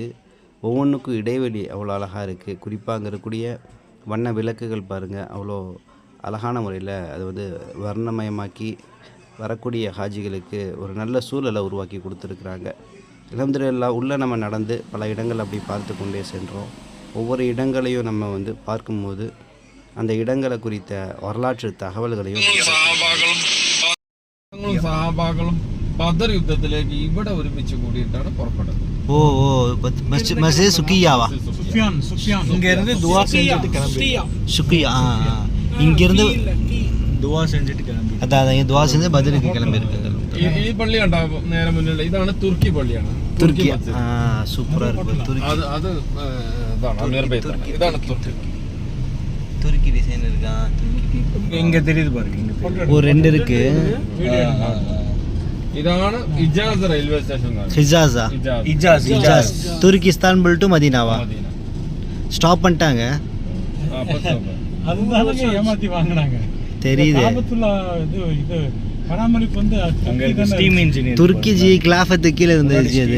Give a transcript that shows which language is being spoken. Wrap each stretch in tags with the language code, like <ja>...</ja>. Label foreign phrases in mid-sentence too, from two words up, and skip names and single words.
<ta>ஒவ்வொன்றுக்கும் இடைவெளி அவ்வளோ அழகாக இருக்குது. குறிப்பாக அங்கே இருக்கக்கூடிய வண்ண விளக்குகள் பாருங்கள், அவ்வளோ அழகான முறையில் அது வந்து வர்ணமயமாக்கி வரக்கூடிய ஹாஜிகளுக்கு ஒரு நல்ல சூழலை உருவாக்கி கொடுத்துருக்குறாங்க.</ta> <ar>الحمد لله.</ar> <ta>உள்ளே நம்ம நடந்து பல இடங்கள் அப்படி பார்த்து கொண்டே சென்றோம். ஒவ்வொரு இடங்களையும் நம்ம வந்து பார்க்கும்போது அந்த இடங்களை குறித்த வரலாற்று தகவல்களையும்</ta> <ml>സഹാബാക്കളും ബദർ യുദ്ധത്തിലേക്ക് ഇവിടെ ഒരുമിച്ച് കൂടിയിട്ടാണ് പുറപ്പെട്ടത്.</ml> <ta>மஸ்ஜித் சுக்கியாவா? இங்கிருந்து துவா செஞ்சுட்டு கிளம்பி சுக்கியா இங்கிருந்து துவா செஞ்சுட்டு கிளம்பி அதான் துவா செஞ்சு பத்ருக்கு கிளம்பி இருக்காங்க.</ta> <ml>ഈ പള്ളി ഉണ്ടാവും നേരെ മുന്നിലുള്ള ഇതാണ് തുർക്കി പള്ളിയാണ്.</ml> <ta>തുർക്കി സൂപ്പറാ இருக்கு. തുർക്കി</ta> <ml>അത് ഇതാണ് അമീർ ബൈത്താണ്. ഇതാണ് തുർക്കി.</ml> <ta>துருக்கி டிசைன் இருக்கா? இங்க தெரியுது பாருங்க. ஒரு ரெண்டு இருக்கு.</ta> <ml>ഇതാണ് ഇജാസ് റെയിൽവേ സ്റ്റേഷൻ.</ml> <ta>ஹிஜாஸா? இஜாஸ். துருக்கி இஸ்தான்புல் டு மதீனாவா? ஸ்டாப் பண்ணிட்டாங்க. அதுதான் ஏமாத்தி வாங்குனாங்க. தெரியுது. இது பராமரிப்பு வந்து</ta> <en>steam engineer</en> <ta>துருக்கி ஜி கிளாஃபத்து கீழே இருந்துச்சு அது.</ta>